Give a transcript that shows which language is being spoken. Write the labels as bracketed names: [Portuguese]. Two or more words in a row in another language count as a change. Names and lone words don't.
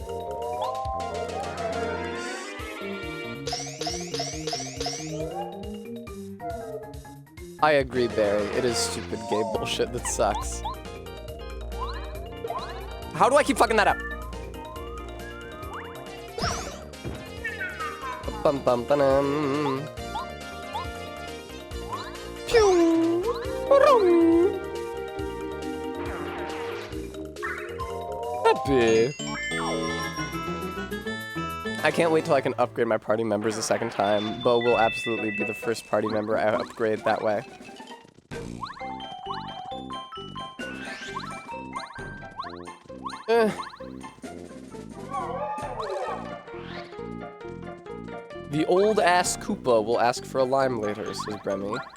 [English] I agree, Barry. It is stupid gay bullshit that sucks. How do I keep fucking that up? Bum bum ba-dum. Pew! Ba-dum. Happy. I can't wait till I can upgrade my party members a second time. Bo will absolutely be the first party member I upgrade that way. The old ass Koopa will ask for a lime later, says Bremy.